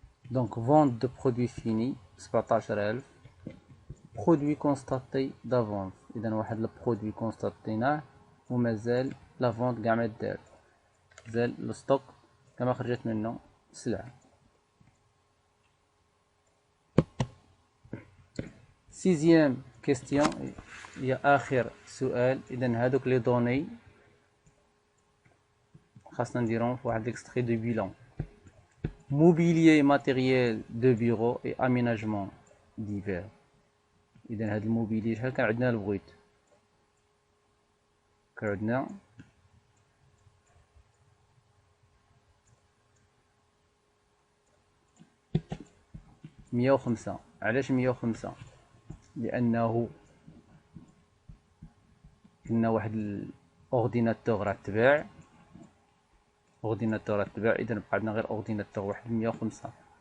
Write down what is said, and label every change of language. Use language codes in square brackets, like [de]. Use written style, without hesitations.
[ar] دونك فونت دو برودوي فيني 17,000. برودوي كونستاتي دافونس. إذا واحد البرودوي كونستاتيناه ومازال لا فونت كاع ما دارت، مازال لو ستوك كما خرجت منه السلعة. [fr] Sixième question, il y a [ar] آخر سؤال. إذا هادوك les données خاصنا نديرهم في واحد [fr] l'extrait de bilan. Mobilier et matériel de bureau et aménagement divers. [ar] إذا هاد الموبيلي شحال كان عندنا البغيت؟ كان عندنا 105. علاش 105؟ لأنه كنا واحد الأورديناتور راه تباع، أورديناتور راه تباع، إذا بقى عندنا غير أورديناتور واحد 105.